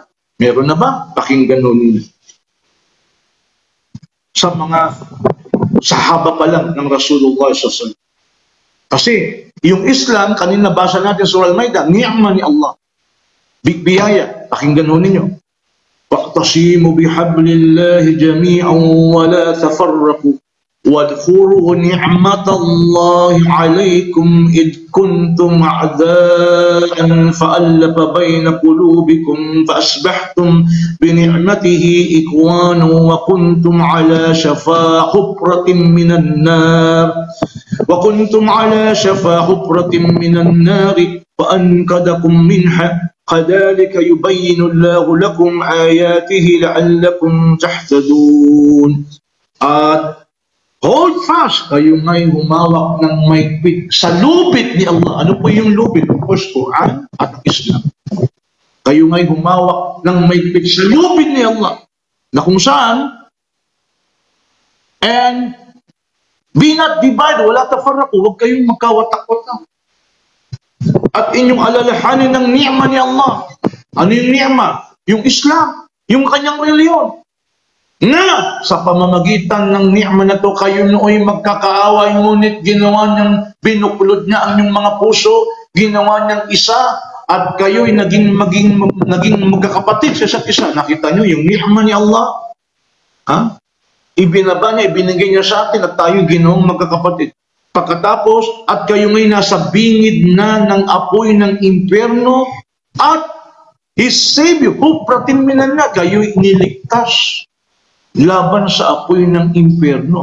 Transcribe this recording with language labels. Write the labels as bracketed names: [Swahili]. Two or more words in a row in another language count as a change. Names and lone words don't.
[Filipino] Meron na ba? Pakinggan nun sa mga sahaba pa lang ng Rasulullah SAW. Kasi yung Islam, kanina basa natin sa Surah Al-Maidah, ni'ma ni Allah. Biyaya. Pakinggan nun ninyo. [Arabic] وَاقْتَصِيمُوا بِحَبْلِ اللَّهِ جَمِيعًا وَلَا تَفَرَّقُوا واذكروا نعمة الله عليكم إذ كنتم أعداء فألف بين قلوبكم فأصبحتم بنعمته إخوانا وكنتم على شفا حفرة من النار فأنقذكم منها كذلك يبين الله لكم آياته لعلكم تهتدون. [English] Hold fast, [Filipino] kayo ngay humawak ng maigpit sa lupit ni Allah. Ano po yung lupit? [English] Of course, [Filipino] Quran at Islam. Kayo ngay humawak ng maigpit sa lupit ni Allah. Na kung saan, [English] and be not divided, [Arabic] ولا تفرقوا, [Filipino] huwag kayong magkawatak-watak. at inyong alalahanin ng ni'ma ni Allah. Ano yung ni'ma? Yung Islam, yung kanyang reliyon. Na sa pamamagitan ng ni'ma na to, kayo nooy magkakaaway, ngunit ginawa niyang binuklod niya ang inyong mga puso, ginawa niyang isa, at kayo'y naging magkakapatid sa isa't isa. Nakita niyo yung ni'ma ni Allah? Ha? Ibinaba niya, ibinigay niya sa atin at tayo ginawang magkakapatid. Pagkatapos, at kayo ngayon nasa bingid na ng apoy ng impyerno at His Savior, pratinminan na, kayo'y iniligtas laban sa apoy ng impyerno.